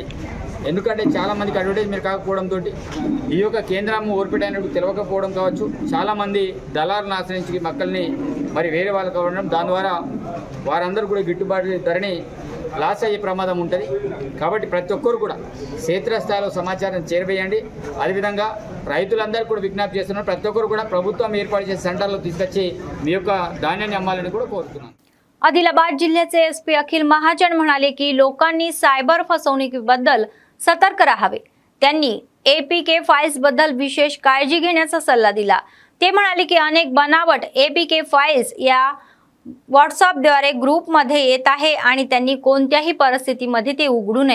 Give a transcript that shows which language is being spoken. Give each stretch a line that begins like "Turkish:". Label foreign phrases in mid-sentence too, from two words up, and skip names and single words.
Telugu: ఎందుకంటే చాలామందికి అడ్వర్టైజ్మెంట్ కాకపోవడంతో ఈ యొక్క కేంద్రం ఓర్పిడి అయినట్టు తెలియకపోవడం కావచ్చు, చాలామంది దళారులను ఆశ్రయించి మొక్కల్ని మరి వేరే వాళ్ళు కావడం, దాని ద్వారా వారందరూ కూడా గిట్టుబాటు ధరని లాస్ అయ్యే ప్రమాదం ఉంటుంది. కాబట్టి ప్రతి ఒక్కరు కూడా క్షేత్రస్థాయిలో సమాచారం చేరవేయండి. అదేవిధంగా రైతులందరూ కూడా విజ్ఞప్తి చేస్తున్నారు, ప్రతి ఒక్కరు కూడా ప్రభుత్వం ఏర్పాటు చేసే సెంటర్లో తీసుకొచ్చి మీ యొక్క ధాన్యాన్ని అమ్మాలని కూడా కోరుతున్నాను.
Marathi: आदिलाबाद जिल्ह्याचे एसपी अखिल महाजन म्हणाले की लोकांनी सायबर फसवणुकीबद्दल सतर्क राहावे. त्यांनी एपीके फाइल्स बद्दल विशेष काळजी घेण्याचा सल्ला दिला. ते म्हणाले की अनेक बनावट एपीके फाइल्स या व्हॉट्सअपद्वारे ग्रुपमध्ये येत आहे आणि त्यांनी कोणत्याही परिस्थितीमध्ये ते उघडू नये.